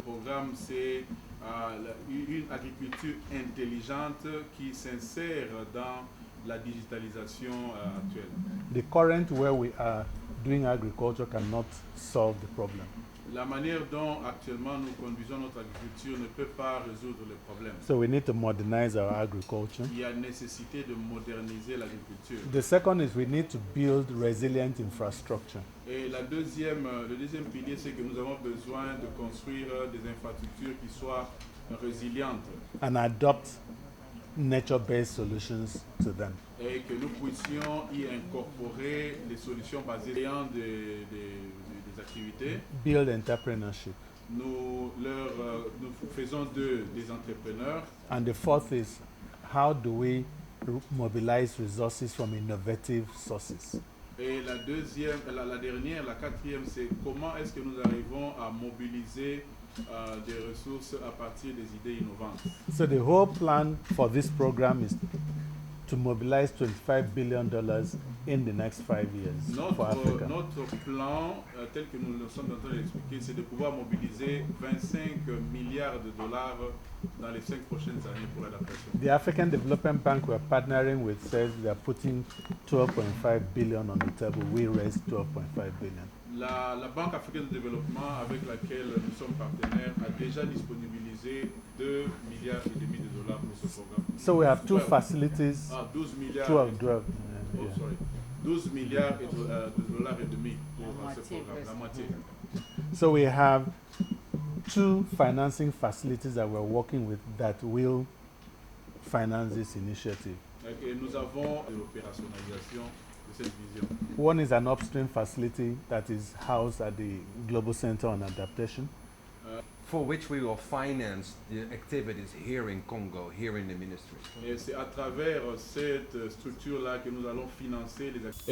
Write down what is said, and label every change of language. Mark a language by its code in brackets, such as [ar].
[fr] Le programme, c'est une agriculture intelligente qui s'insère dans la digitalisation actuelle. [en] The current way we are doing agriculture cannot solve the problem. [fr] La manière dont actuellement nous conduisons notre agriculture ne peut pas résoudre le problème. [en] So we need to modernize our agriculture. [fr] Il y a nécessité de moderniser l'agriculture. [en] The second is we need to build resilient infrastructure. [fr] Et le deuxième pilier, c'est que nous avons besoin de construire des infrastructures qui soient résilientes. [en] And adopt nature-based solutions to them. [fr] Et que nous puissions y incorporer des solutions basées sur des activités. [en] Build entrepreneurship. [fr] Nous faisons d'eux des entrepreneurs. [en] And the fourth is, how do we mobilize resources from innovative sources? [fr] Et la dernière, la quatrième, c'est comment est-ce que nous arrivons à mobiliser des ressources à partir des idées innovantes. [en] So the whole plan for this program is to mobilize $25 billion in the next 5 years for Africa. [fr] Notre plan, tel que nous le sommes en train d'expliquer, c'est de pouvoir mobiliser 25 milliards de dollars dans les 5 prochaines années pour l'adaptation. [en] The African Development Bank we're partnering with says they're putting 12.5 billion on the table. We raised 12.5 billion. [fr] La Banque africaine de développement avec laquelle nous sommes partenaires a déjà disponibilisé 2,5 milliards de dollars pour ce programme. [en] So we have 2 facilities. [fr] 12 milliards. 12. [en] Oh, sorry. [fr] 12 milliards de dollars et demi pour ce programme, la moitié. [en] So we have 2 financing facilities that we're working with that will finance this initiative. [fr] Et nous avons l'opérationnalisation de cette vision. [en] One is an upstream facility that is housed at the Global Center on Adaptation. For which we will finance the activities here in Congo, here in the ministry. [fr] Et c'est à travers cette structure-là que nous allons financer les activités.